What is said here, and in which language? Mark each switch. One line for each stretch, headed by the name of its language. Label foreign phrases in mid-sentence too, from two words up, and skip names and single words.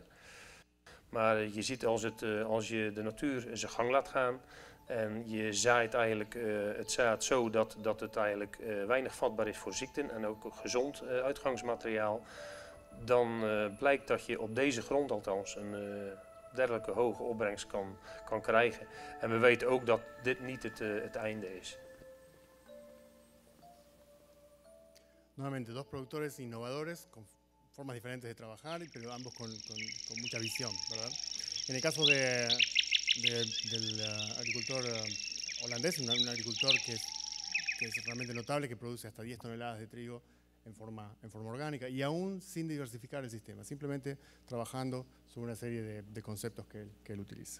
Dutch: Maar je ziet als je de natuur zijn gang laat gaan en je zaait eigenlijk het zaad zo dat het eigenlijk weinig vatbaar is voor ziekten en ook gezond uitgangsmateriaal, dan blijkt dat je op deze grond althans een dergelijke hoge opbrengst kan krijgen. En we weten ook dat dit niet het einde is.
Spanish: Nuevamente, dos productores innovadores con formas diferentes de trabajar, pero ambos con mucha visión, ¿verdad? En el caso del agricultor holandés, un agricultor que es realmente notable, que produce hasta 10 toneladas de trigo en forma orgánica y aún sin diversificar el sistema, simplemente trabajando sobre una serie de conceptos que él utiliza.